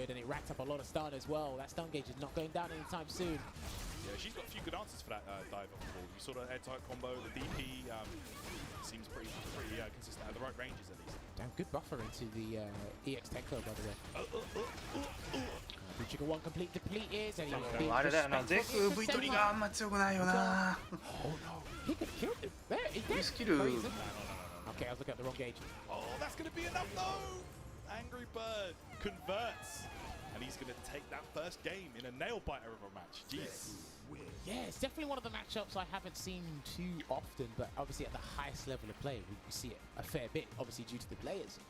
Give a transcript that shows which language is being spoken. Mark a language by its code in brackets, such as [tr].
[en] good, and it racked up a lot of stun as well. That stun gauge is not going down anytime soon. Yeah, she's got a few good answers for that dive off the wall. You saw the air tight combo, the DP seems pretty consistent at the right ranges at least. Damn, good buffer into the EX Tenko, by the way. Trigger 1 complete depleted, and he [ja] でもあれだよなゼク V 取りがあんま強くないよな [en] He could kill him. There, he's dead. [ja] スキル [en] Okay, I was looking at the wrong gauge. Oh, that's going to be enough though! Angry Bird converts. And he's going to take that first game in a nail-biter of a match. Jeez. Yeah, it's definitely one of the matchups I haven't seen too often, but obviously at the highest level of play, we see it a fair bit, obviously due to the players.